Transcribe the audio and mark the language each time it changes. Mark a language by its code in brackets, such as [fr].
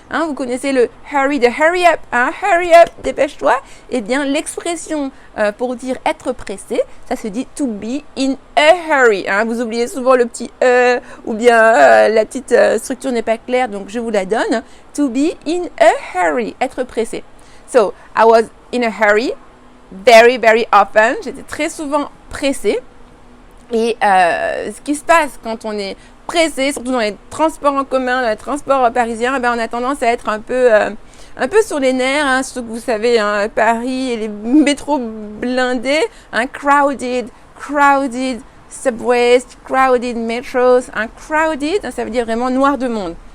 [fr] Vous connaissez le hurry, de hurry up, dépêche-toi. Eh bien, l'expression pour dire être pressé, ça se dit [en] to be in a hurry. [fr] Vous oubliez souvent le petit ou bien la petite structure n'est pas claire, donc je vous la donne. [en] To be in a hurry, [fr] être pressé. [en] So, I was in a hurry, very, very often. [fr] J'étais très souvent pressée. Et ce qui se passe quand on est pressé, surtout dans les transports en commun, dans les transports parisiens, on a tendance à être un peu sur les nerfs, surtout que vous savez, Paris et les métros blindés, [en] crowded subways, crowded metros, crowded, [fr] ça veut dire vraiment noir de monde.